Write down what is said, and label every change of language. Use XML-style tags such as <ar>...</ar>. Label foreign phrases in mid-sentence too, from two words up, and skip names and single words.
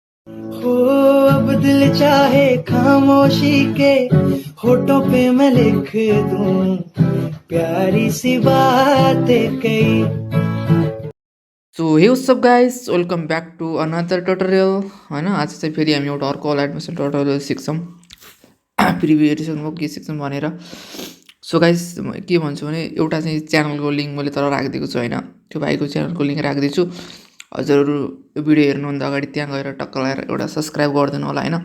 <hi>हो अब दिल चाहे खामोशी के होठों पे मैं लिख दूं प्यारी सी बातें कई।</hi> <en>So hey what's up guys, welcome back to another tutorial होइन।</en> <ne>आज चाहिँ फेरि हामी एउटा अर्को</ne> <en>Alight method tutorial</en> <ne>सिक्छौँ। प्रिभ्यू एडिसनमा के सिक्छौँ भनेर।</ne> <en>so guys</en> <ne>म के भन्छु भने एउटा चाहिँ च्यानलको लिङ्क मैले तल राखिदिएको छु होइन, त्यो भाइको च्यानलको लिङ्क राखिदिन्छु। हजुरहरू यो भिडियो हेर्नुभन्दा अगाडि त्यहाँ गएर टक्क लगाएर एउटा सब्सक्राइब गरिदिनु होला होइन।</ne>